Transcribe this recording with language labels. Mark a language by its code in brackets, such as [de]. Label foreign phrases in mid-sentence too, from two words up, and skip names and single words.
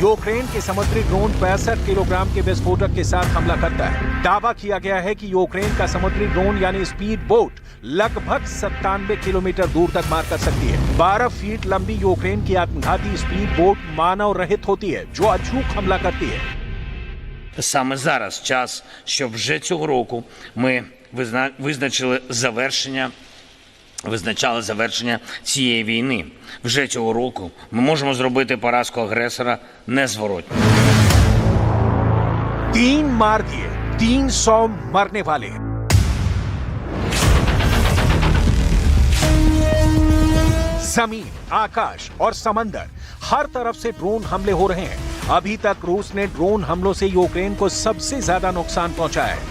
[hi] यूक्रेन के समुद्री ड्रोन 65 किलोग्राम के विस्फोटक के साथ हमला करता है। दावा किया गया है कि यूक्रेन का समुद्री ड्रोन यानी स्पीड बोट लगभग 97 किलोमीटर दूर तक मार कर सकती है। 12 फीट लंबी यूक्रेन की आत्मघाती स्पीड बोट मानव रहित होती है, जो अचूक हमला करती है। [uk] Саме зараз час, щоб вже цього року ми визначали завершення цієї війни. Вже цього року ми можемо зробити поразку агресора незворотньо. [hi] 3 मार दिए, 300 मरने वाले। जमीन, आकाश और समंदर, हर तरफ से ड्रोन हमले हो रहे हैं। अभी तक रूस ने ड्रोन हमलों से यूक्रेन को सबसे ज्यादा नुकसान पहुंचाया है।